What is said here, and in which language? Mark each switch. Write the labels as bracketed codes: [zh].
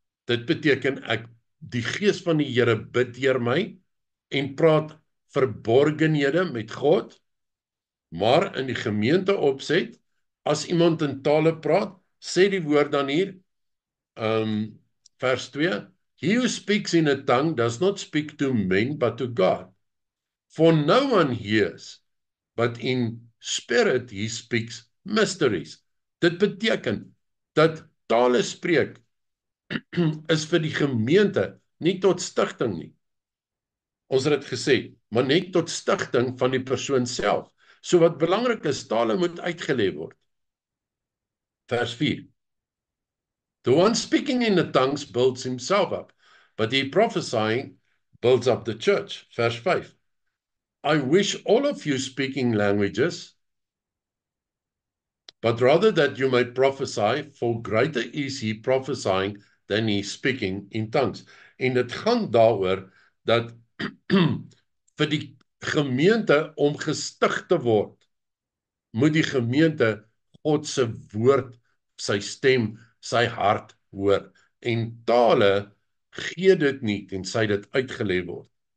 [af] Dit beteken die gees van die Here bid deur my en praat verborgenhede met God, maar in die gemeente opset, as iemand in tale praat, sê die woord dan hier, vers 2, [en] he who speaks in a tongue does not speak to men but to God. For no one hears, but in spirit he speaks mysteries. [af] Dit beteken dat tale spreek is vir die gemeente, nie tot stigting nie. Ons het dit gesê, maar net tot stigting van die persoon self. So wat belangrik is, tale moet uitgelê word. Vers 4. [en] The one speaking in the tongues builds himself up, but he prophesying builds up the church. [af] Vers 5. [en] I wish all of you speaking languages, but rather that you may prophesy, for greater is he prophesying than he speaking in tongues. [af] En dit gaan daaroor dat vir die gemeente om gestig te word, moet die gemeente God se woord, sy stem, sy hart hoor. En tale gee dit nie tensy dit uitgelê word.